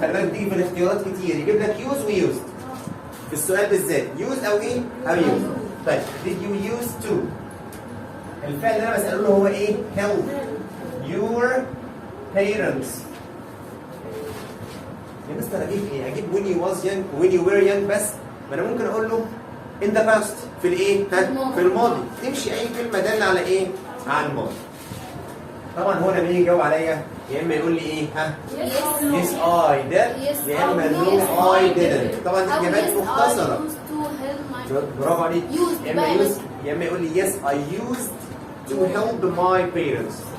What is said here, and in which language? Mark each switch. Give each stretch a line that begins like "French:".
Arabic: خلي بالك بتيجي في الاختيارات كتير يجيب لك use ويوزد في السؤال بالذات. use او ايه؟ او used. طيب
English: did you used to
Arabic: الفعل اللي انا بساله له هو ايه؟
English: help your parents.
Arabic: يا مستر اجيب ايه؟ اجيب
English: when you was young when you were young بس.
Arabic: ما انا ممكن اقول له
English: in the past
Arabic: في الايه؟ في الماضي. تمشي اي كلمه داله على ايه؟ على الماضي. طبعا هو لما يجي يجاوب عليا يا اما يقول لي ايه ها
English: Yes. yes I did
Arabic: يا اما
English: no I didn't.
Arabic: طبعا دي اجابات مختصره. برافو عليك. يا اما يا اما يقول لي
English: yes I used to help my parents.